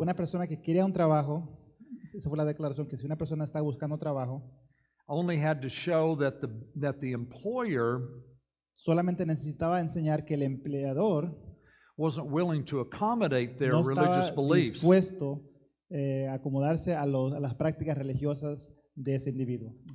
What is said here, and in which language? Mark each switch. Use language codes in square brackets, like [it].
[es] Una persona que quería un trabajo, esa fue la declaración, que si una persona está buscando trabajo, [en] only had to show that the employer [es] solamente necesitaba enseñar que el empleador [en] wasn't willing to accommodate their [es] no [en] religious [es] estaba [en] beliefs. [es] dispuesto a acomodarse a las prácticas religiosas de ese individuo.